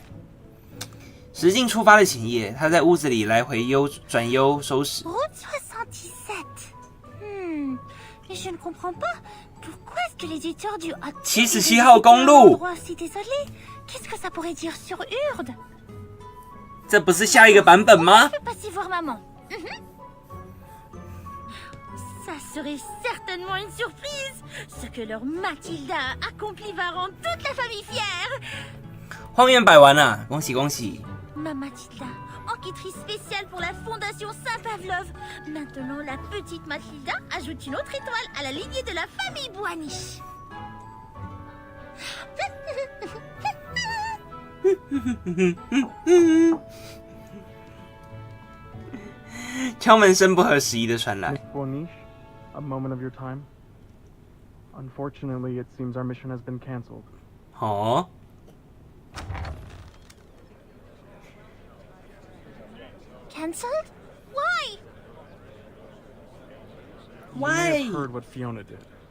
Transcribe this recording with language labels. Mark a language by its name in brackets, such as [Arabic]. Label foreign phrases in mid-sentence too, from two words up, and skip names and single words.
[Chinese] 实境出发的前夜，他在屋子里来回转悠收拾。 [English] Route 77. [French] Mais je ne comprends pas. Pourquoi est-ce que les éditeurs du [Chinese] 77 号公路 [French] si désolé. Qu'est-ce que ça pourrait dire sur Urde? [Chinese] 这不是下一个版本吗？ [French] Je peux passer voir maman. Ça serait certainement une surprise. Ce que leur Mathilda a accompli va rendre toute la famille fière. [Chinese] 画面摆完了，恭喜恭喜！ [French] Ma Mathilda, enquêtrice spéciale pour la Fondation Saint-Pavlov. Maintenant, la petite Mathilda ajoute une autre étoile à la lignée de la famille Boaniche. [Chinese] 敲门声不合时宜的传来。 [English] Miss Boaniche, a moment of your time. Unfortunately, it seems our mission has been cancelled. 哦。 Cancelled? Why? You may have heard what Fiona did.